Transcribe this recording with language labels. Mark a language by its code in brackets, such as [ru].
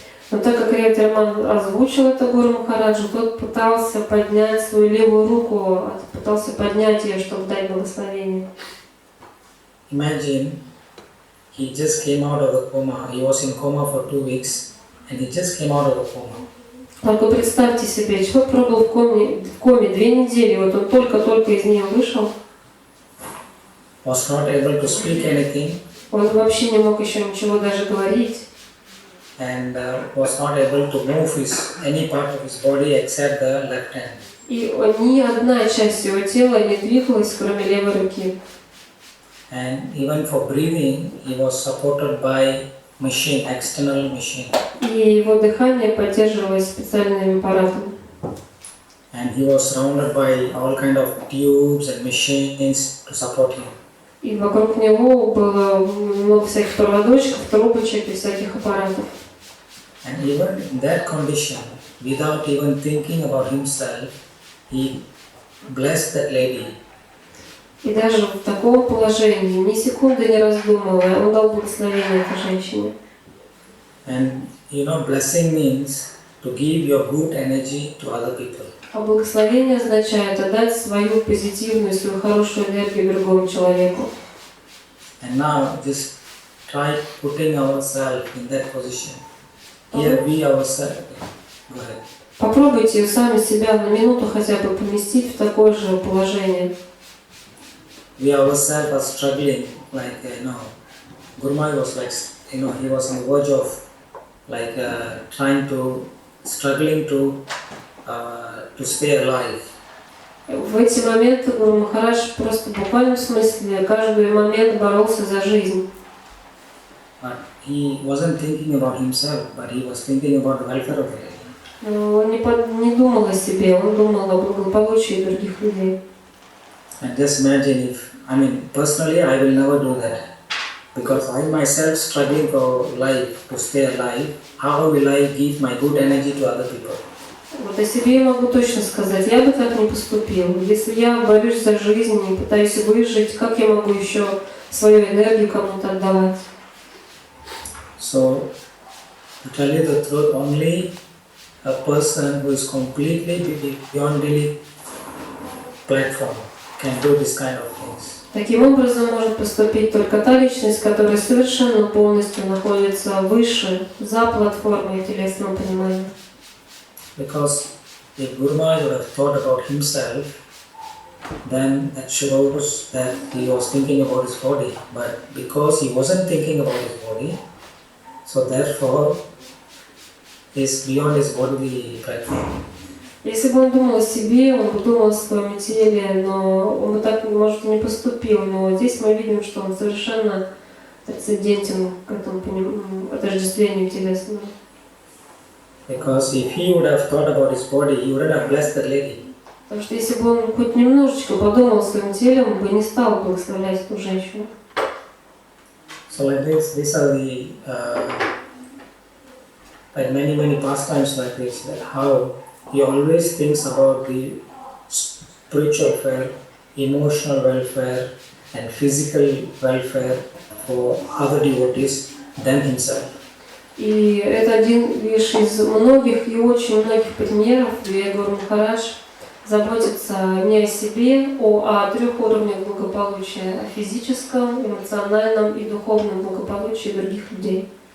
[ru] Но так как Ревати Раман озвучил это Гуру Махараджу, тот пытался поднять свою левую руку, пытался поднять ее, чтобы дать благословение. [en] Imagine, he just came out of the coma. He was in coma for 2 weeks, and he just came out of the coma. [ru] Только представьте себе, человек пробыл в коме 2 недели, вот он только-только из нее вышел. [en] Was not able to speak anything. [ru] Он вообще не мог еще ничего даже говорить. [en] And was not able to move any part of his body except the left hand. [ru] И ни одна часть его тела не двигалась, кроме левой руки. [en] And even for breathing, he was supported by machine, external machine. [ru] И его дыхание поддерживалось специальным аппаратом. [en] And he was surrounded by all kind of tubes and machines to support him. [ru] И вокруг него было много всяких проводочков, трубочек и всяких аппаратов. [en] And even in that condition, without even thinking about himself, he blessed that lady. [ru] И даже в таком положении, ни секунды не раздумывая, он дал благословение этой женщине. [en] And blessing means to give your good energy to other people. [ru] А благословение означает отдать свою позитивную, свою хорошую энергию другому человеку. [en] And now just try putting ourselves in that position. Here we ourselves. Go ahead. [ru] Попробуйте сами себя на минуту хотя бы поместить в такое же положение. [en] We ourselves are struggling, like Gurumai was like, he was on the verge of like struggling to stay alive. [ru] В эти моменты Гуру Махарадж просто в буквальном смысле каждый момент боролся за жизнь. [en] But he wasn't thinking about himself, but he was thinking about the welfare of the lady. [ru] Но он не думал о себе, он думал о благополучии других людей. [en] And just imagine personally I will never do that. Because I myself struggling for life, to stay alive, how will I give my good energy to other people? [ru] Вот о себе я могу точно сказать, я бы так не поступил. Если я борюсь за жизнь и пытаюсь выжить, как я могу еще свою энергию кому-то отдавать? [en] So, to tell you the truth, only a person who is completely beyond the platform can do this kind of things. [ru] Таким образом может поступить только та личность, которая совершенно полностью находится выше, за платформой телесного понимания. [en] Because if Guru Maharaj would have thought about himself, then that shows that he was thinking about his body. But because he wasn't thinking about his body, so therefore he is beyond his bodily platform. [ru] Если бы он думал о себе, он бы думал о своем теле, но он бы так, может, не поступил. Но здесь мы видим, что он совершенно трансцендентен к этому отождествлению телесному. [en] Because if he would have thought about his body, he wouldn't have blessed that lady. [ru] Потому что если бы он хоть немножечко подумал о своем теле, он бы не стал благословлять эту женщину. [en] So like this, these are the like many pastimes like this. That how he always thinks about the spiritual welfare, emotional welfare, and physical welfare for other devotees than himself. [ru] И это один лишь из многих и очень многих примеров, где Гуру Махарадж заботится не о себе, а о трех уровнях благополучия: о физическом, эмоциональном и духовном благополучии других людей.